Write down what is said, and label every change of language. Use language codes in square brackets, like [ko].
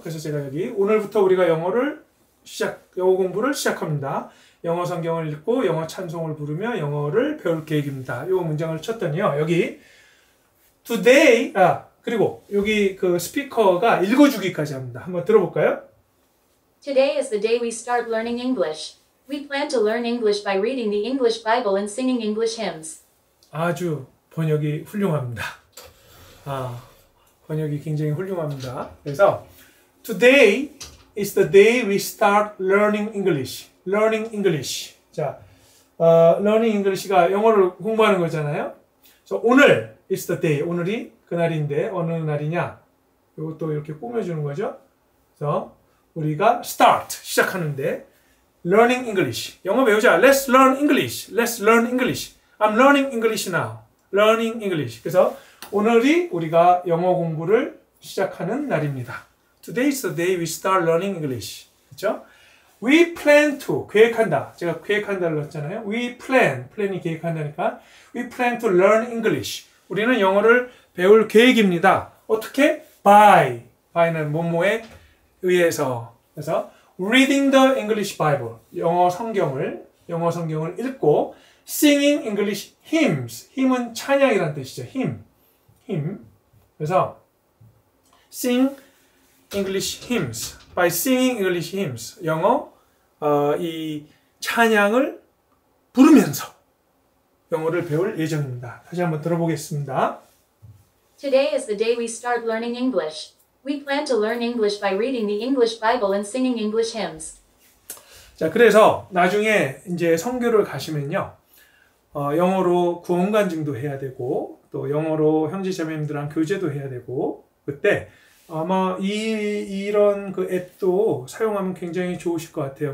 [ko] 그래서 제가 여기 오늘부터 우리가 영어 공부를 시작합니다. 영어 성경을 읽고 영어 찬송을 부르며 영어를 배울 계획입니다. 이 문장을 쳤더니요. 여기 today 그리고 여기 그 스피커가 읽어주기까지 합니다. 한번 들어볼까요? [en] Today is the day we start learning English. We plan to learn English by reading the English Bible and singing English hymns. [ko] 아주 번역이 훌륭합니다. 번역이 굉장히 훌륭합니다. 그래서 [en] Today is the day we start learning English. Learning English. [ko] 자, learning English가 영어를 공부하는 거잖아요. 그래서 오늘 is the day. 오늘이 그날인데 어느 날이냐? 이것도 이렇게 꾸며주는 거죠. 그래서 우리가 start 시작하는데 [en] learning English. [ko] 영어 배우자. [en] Let's learn English. Let's learn English. I'm learning English now. Learning English. [ko] 그래서 오늘이 우리가 영어 공부를 시작하는 날입니다. [en] Today is the day we start learning English. [ko] 그렇죠? [en] We plan to 계획한다. [ko] 제가 계획한다를 넣었잖아요. [en] We plan. [ko] plan이 계획한다니까. [en] We plan to learn English. [ko] 우리는 영어를 배울 계획입니다. 어떻게? by는 뭐뭐에 의해서. [en] 그래서 reading the English Bible. [ko] 영어 성경을 읽고 [en] singing English hymns. [ko] hymn은 찬양이라는 뜻이죠. [en] hymn. 그래서 sing English hymns. By singing English hymns. [ko] 영어 이 찬양을 부르면서 영어를 배울 예정입니다. 다시 한번 들어보겠습니다. [en] Today is the day we start learning English. We plan to learn English by reading the English Bible and singing English hymns. [ko] 자, 그래서 나중에 이제 선교를 가시면요. 영어로 구원간증도 해야 되고, 또 영어로 형제자매님들랑 교제도 해야 되고, 그때 아마 이런 그 앱도 사용하면 굉장히 좋으실 것 같아요.